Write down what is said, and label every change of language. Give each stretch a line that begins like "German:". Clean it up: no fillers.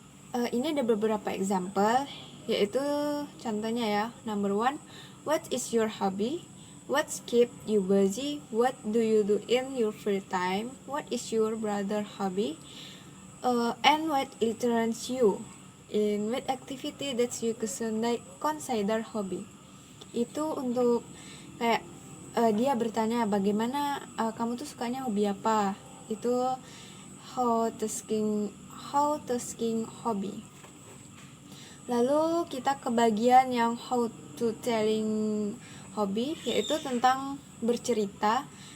Indonesian: Ini ada beberapa example, yaitu contohnya ya.
English: Number 1, what is your hobby? What keeps you busy? What do you do in your free time? What is your brother hobby? And what interests you? In what activity that you consider hobby?
Indonesian: Itu untuk kayak dia bertanya bagaimana kamu tuh sukanya hobi apa?
English: Itu how to asking hobby.
Indonesian: Lalu kita ke bagian yang
English: how to telling hobby,
Indonesian: yaitu tentang bercerita.